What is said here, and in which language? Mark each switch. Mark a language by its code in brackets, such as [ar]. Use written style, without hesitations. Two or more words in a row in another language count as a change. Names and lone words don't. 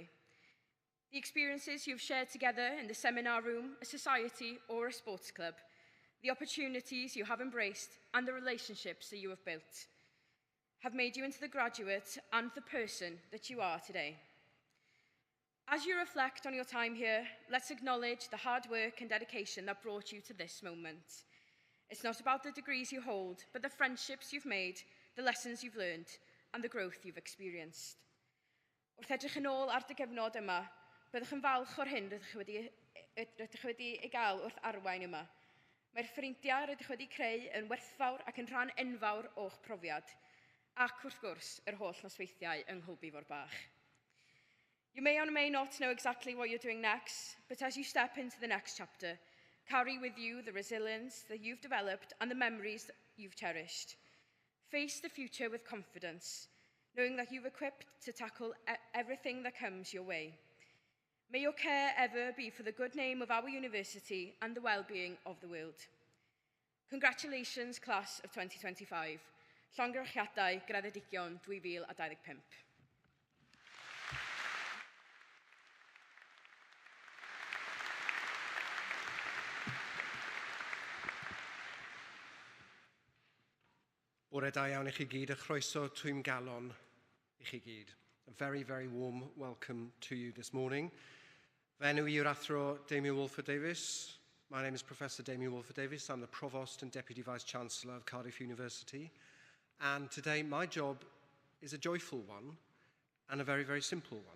[en] The experiences you've shared together in the seminar room, a society or a sports club, the opportunities you have embraced and the relationships that you have built have made you into the graduate and the person that you are today. As you reflect on your time here, let's acknowledge the hard work and dedication that brought you to this moment. It's not about the degrees you hold, but the friendships you've made, the lessons you've learned, and the growth you've experienced. [cy] Wrth edrych yn ôl ar dy gyfnod yma, byddwch yn falch o'r hyn rydych wedi ei gael wrth arwain yma. Mae'r ffrindiau rydych wedi creu yn werthfawr ac yn rhan enfawr o'ch profiad, ac wrth gwrs yr holl nosweithiau yng Nghlwb Bach. [en] You may or may not know exactly what you're doing next, but as you step into the next chapter, carry with you the resilience that you've developed and the memories that you've cherished. Face the future with confidence, knowing that you're equipped to tackle everything that comes your way. May your care ever be for the good name of our university and the well-being of the world. Congratulations, class of 2025. [cy] Llongyfarchiadau Graddedigion 2025. Bore da iawn I chi gyd, a chroeso twym galon I chi gyd. [en] A very, very warm welcome to you this morning. [cy] Fenw I yw'r athro Damien Wolford-Davies. [en] My name is Professor Damien Wolford-Davies. I'm the Provost and Deputy Vice-Chancellor of Cardiff University. And today my job is a joyful one and a very, very simple one.